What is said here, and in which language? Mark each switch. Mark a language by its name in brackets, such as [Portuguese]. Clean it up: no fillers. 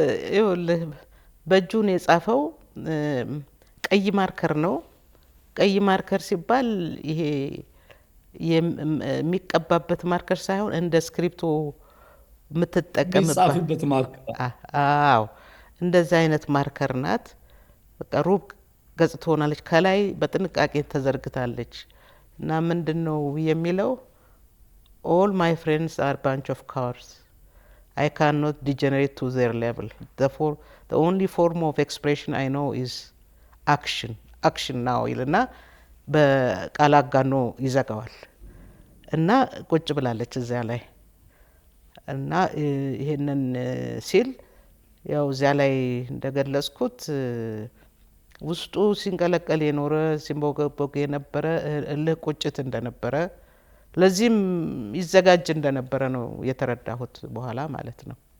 [Amharic] ይኸውልህ በእጁን የጻፈው ቀይ ማርከር ነው። ቀይ ማርከር ሲባል ይሄ የሚቀባበት ማርከር ሳይሆን እንደ ስክሪፕቶ የምትጠቀምበት። የሚጻፍበት ማርከር። አዎ እንደዚህ አይነት ማርከር ናት። በቃ ሩብ ገጽ ትሆናለች። ከላይ በጥንቃቄ ተዘርግታለች እና ምንድን ነው የሚለው? [English] all my friends are bunch of cowards. I cannot degenerate to their level. Therefore, the only form of expression I know is action. Action now [Amharic] ይልና በቃል አጋኖ ይዘጋዋል እና ቁጭ ብላለች እዚያ ላይ እና ይሄንን ሲል ያው እዚያ ላይ እንደገለጽኩት ውስጡ ሲንቀለቀል የኖረ ሲንቦገቦግ የነበረ እልህ ቁጭት እንደነበረ ለዚህም ይዘጋጅ እንደነበረ ነው የተረዳሁት በኋላ ማለት ነው።